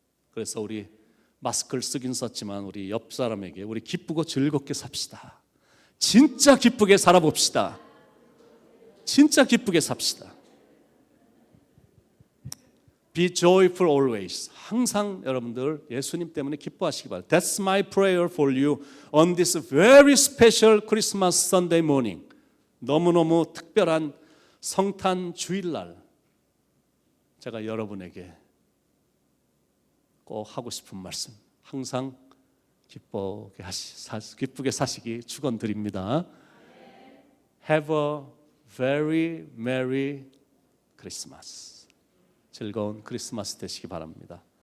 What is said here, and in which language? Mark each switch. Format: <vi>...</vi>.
<ko>그래서 우리 마스크를 쓰긴 썼지만 우리 옆 사람에게 우리 기쁘고 즐겁게 삽시다. 진짜 기쁘게 살아봅시다. 진짜 기쁘게 삽시다.</ko> <en>Be joyful always.</en> <ko>항상 여러분들 예수님 때문에 기뻐하시기 바랍니다.</ko> <en>That's my prayer for you on this very special Christmas Sunday morning.</en> <ko>너무너무 특별한 성탄 주일날 제가 여러분에게 꼭 하고 싶은 말씀. 항상 기쁘게 사시기 축원드립니다. Have a very merry Christmas. 즐거운 크리스마스 되시기 바랍니다.</ko>